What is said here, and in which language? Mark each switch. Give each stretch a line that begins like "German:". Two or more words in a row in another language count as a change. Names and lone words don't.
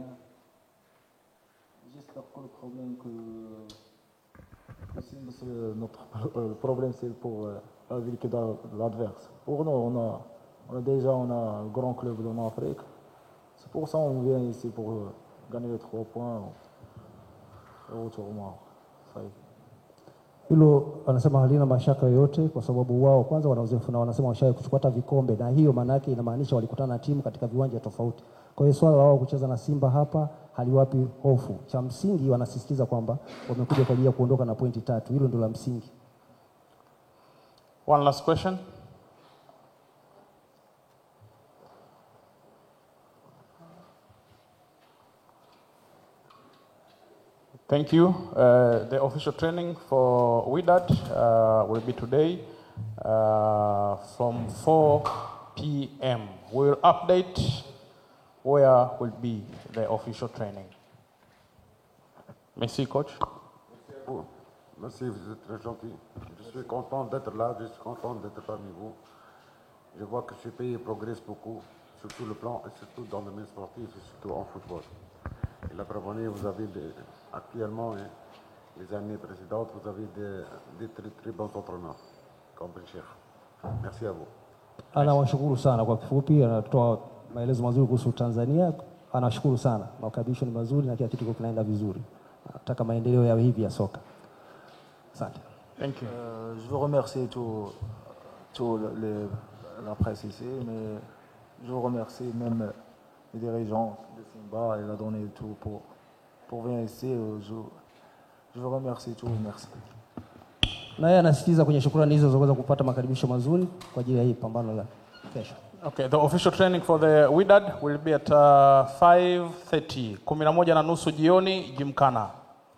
French: J'espère que le problème notre problème c'est pour la vie de l'adversaire. Pour nous, on a un grand club en Afrique. C'est pour ça qu'on vient ici pour gagner les 3 points et retour au Maroc. Ça y est.
Swahili: Hilo wanasema halina mashaka yoyote kwa sababu wao kwanza wana uzoefu na wanasema washawahi kuchukua hata vikombe, na hiyo maana yake inamaanisha walikutana na timu katika viwanja tofauti. Kwa hiyo swala wao kucheza na Simba hapa haliwapi hofu. Cha msingi wanasisitiza kwamba wamekuja kwa ajili ya kuondoka na pointi 3. Hilo ndio la msingi.
English: One last question. Thank you. The official training for Wydad will be today from 4 p.m. We'll update where will be the official training.
French: Merci, coach. Merci à vous. Merci, vous êtes très gentil. Je suis content d'être là, je suis content d'être parmi vous. Je vois que ce pays progresse beaucoup, surtout le plan, et surtout dans le domaine sportif, et surtout en football. Et la preuve en est, vous avez actuellement, les années précédentes, vous avez des très, très bons entraîneurs, comme le chef. Merci à vous.
Swahili: Anawashukuru sana kwa kifupi, anatoa maelezo mazuri kuhusu Tanzania. Anashukuru sana. Makaribisho ni mazuri na kila kitu kinaenda vizuri. Nataka maendeleo yawe hivi ya soka. Asante.
English: Thank you.
French: Je veux remercier tout la presse ici, mais je veux remercier même les dirigeants de Simba. Il a donné tout pour venir ici. Je veux remercier tout. Merci.
Swahili: Na yeye anasisitiza kwenye shukrani hizo za kuweza kupata makaribisho mazuri kwa ajili ya hii pambano la kesho.
English: Okay, the official training for the Wydad will be at 5:30, 11:30 jioni, Gymkhana.